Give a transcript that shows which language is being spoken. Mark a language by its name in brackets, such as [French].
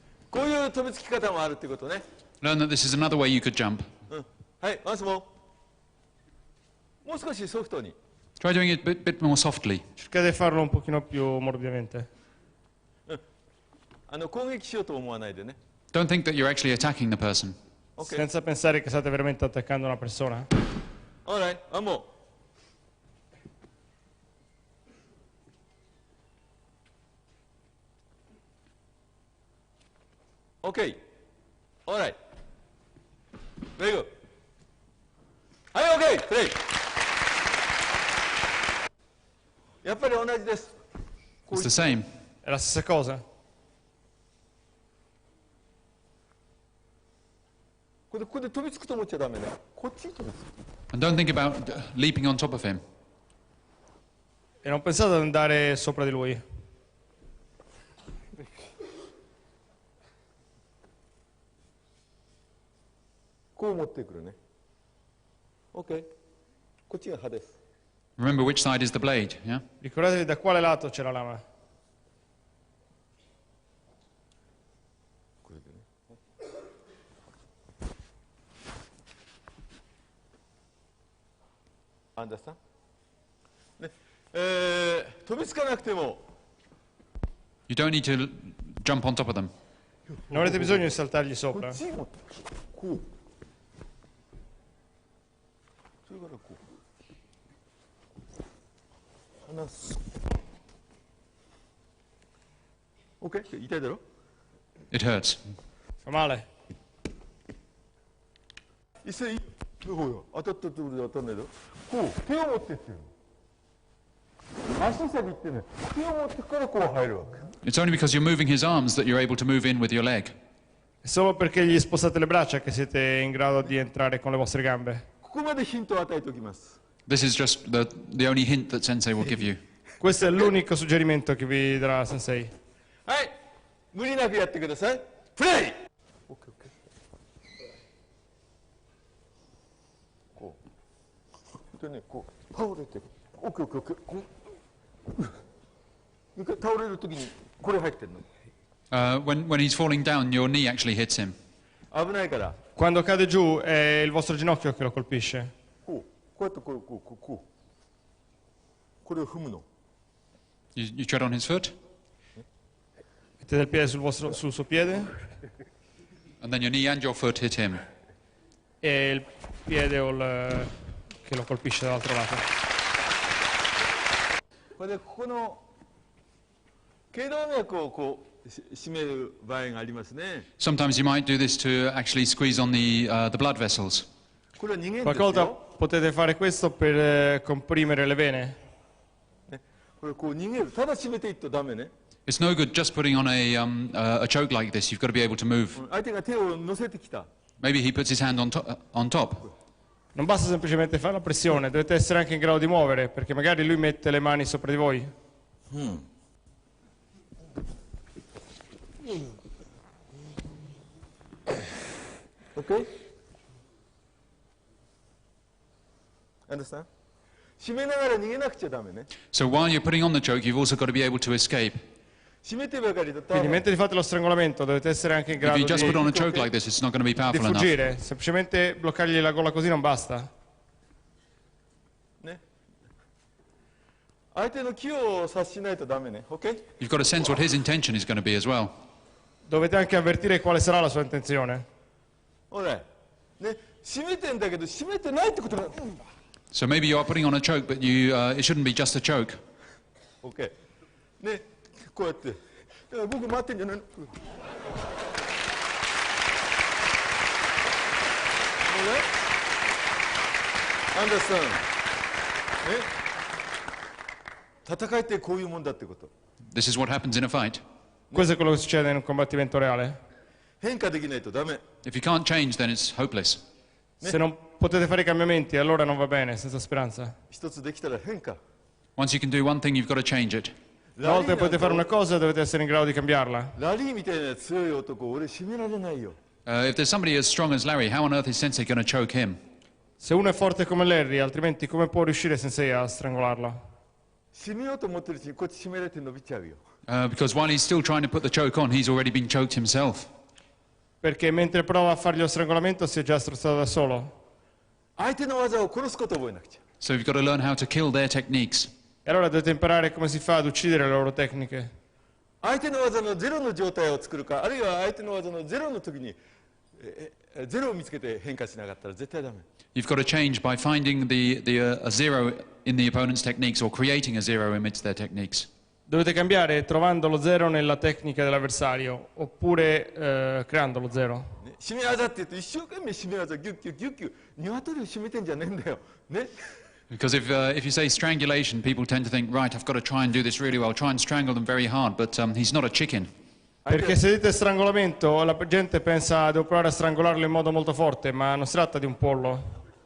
[Japanese] こういう飛びつき方もあるってことね。 [English] Learn that this is another way you could jump. はい、once more. [Japanese] もう少しソフトに。 [English] Try doing it a bit more softly. [Italian] Cercate di farlo un pochino più morbidamente. [Japanese] 攻撃しようと思わないでね。 [English] Don't think that you're actually attacking the person. Okay. [Italian] Senza pensare che state veramente attaccando una persona. [English] Alright, one more. Okay. Alright. Very good. はい、OK! [Japanese] プレイやっぱり同じです。 [English] It's the same. [Italian] È la stessa cosa. [Japanese] ここで飛びつくと思っちゃダメね。こっちに飛びつく。 [English] And don't think about leaping on top of him. [Italian] E non pensate ad andare sopra di lui. [Japanese] こう持ってくるね。OK。 こっちが刃です。 [English] Remember which side is the blade, yeah? [Italian] Ricordatevi da quale lato c'è la lama. [Japanese] これでね。アンダースタンね、飛びつかなくても [English] You don't need to jump on top of them. [Italian] Non avete bisogno di saltargli [Japanese] こ [Italian] sopra. [Japanese] っちに持ってくる。こう。それからこう。離す。 OK? 痛いだろ [English] It hurts. [Italian] Fa male. [Japanese] 一斉どこよ当たったところで当たんないだろこう手を持ってっていうの足先ってね手を持ってからこう入るわけ [English] It's only because you're moving his arms that you're able to move in with your leg. [Italian] È solo perché gli spostate le braccia che siete in grado di entrare con le vostre gambe. [Japanese] ここまでヒントを与えておきます [English] This is just the only hint that Sensei will give you. [Italian] Questo è l'unico suggerimento che vi darà Sensei. [Japanese] はい無理なくやってくださいプレイ OK こうでねこう倒れて OK こう倒れるときにこれ入ってるの [English] When he's falling down, your knee actually hits him. [Japanese] 危ないから [Italian] Quando cade giù è il vostro ginocchio che lo colpisce. [Japanese] こうやってこうこれを踏むの [English] You tread on his foot, [Italian] Mettete il piede sul suo piede [English] and then your knee and your foot hit him. [Italian] e il piede che lo colpisce dall'altro lato. [Japanese] これでここの頸動脈をこう締める場合がありますね。 [English] Sometimes you might do this to actually squeeze on the blood vessels. [Japanese] これは人間です [Italian] Qualche volta [Japanese] よ。 [Italian] potete fare questo per comprimere le vene. [Japanese] ね、これこう逃げる。ただ締めていっとダメね。 [English] It's no good just putting on a choke like this. You've got to be able to move. [Japanese] 相手が手を乗せてきた。 [English] Maybe he puts his hand on top. [Italian] Non basta semplicemente fare la pressione, dovete essere anche in grado di muovere, perché magari lui mette le mani sopra di voi. [English] OK? Understand? [Japanese] 締めながら逃げなくちゃダメね。 [English] So while you're putting on the choke, you've also got to be able to escape. [Japanese] 締めてばかりだと [Italian] Quindi mentre fate lo strangolamento dovete essere anche in [English] If [Italian] grado [English] you just put on a [Italian] di [English] choke like this, it's not going to be powerful enough. [Italian] fuggire, semplicemente bloccargli la gola così non basta. [Japanese] ね。相手の気を察しないとダメね。 [English] OK? You've got to sense what his intention is going to be as well. [Italian] Dovete anche avvertire quale sarà la sua intenzione. [Japanese] ほら。ね。締めてんだけど締めてないってことが。 [English] So maybe you are putting on a choke, but it shouldn't be just a choke. [Japanese] OK。 ね。こうやって。だから僕待ってんじゃないの。アンダーさん。ね。戦いってこういうもんだってこと。 [English] This is what happens in a fight. [Italian] Questo è quello che succede in un combattimento reale. [Japanese] 変化できないとダメ。 [English] If you can't change, then it's hopeless. [Italian] Se non potete fare i cambiamenti, allora non va bene, senza speranza. [Japanese] 一つできたら変化。 [English] Once you can do one thing, you've got to change it. [Italian] Una volta che potete fare una cosa, dovete essere in grado di cambiarla. [Japanese] ラリーみたいな強い男、俺締められないよ。 [English] If there's somebody as strong as Larry, how on earth is Sensei going to choke him? [Italian] Se uno è forte come Larry, altrimenti come può riuscire Sensei a strangolarlo? [Japanese] 締めようと思ってるうちにこっち締められて伸びちゃうよ。 [English] Because while he's still trying to put the choke on, he's already been choked himself. [Italian] Perché mentre prova a fargli lo strangolamento si è già strozzato da solo. [Japanese] 相手の技を殺すことを覚えなくちゃ。 [English] So you've got to learn how to kill their techniques. [Italian] E allora dovete imparare come si fa ad uccidere le loro tecniche. [Japanese] 相手の技のゼロの状態を作るか、あるいは相手の技のゼロの時にゼロを見つけて変化しなかったら絶対ダメ。 [English] You've got to change by finding a zero in the opponent's techniques or creating a zero amidst their techniques. [Italian] Dovete cambiare trovando lo zero nella tecnica dell'avversario, oppure creando lo zero. [Japanese] 締め技って言うと一生懸命締め技ギュッギュッギュッギュッ鶏を締めてんじゃねえんだよ。ね。 [English] Because if you say strangulation, people tend to think, right, I've got to try and do this really well, try and strangle them very hard, but he's not a chicken. [Italian] Perché se dite strangolamento, la gente pensa devo provare a strangolarlo in modo molto forte, ma non si tratta di un pollo.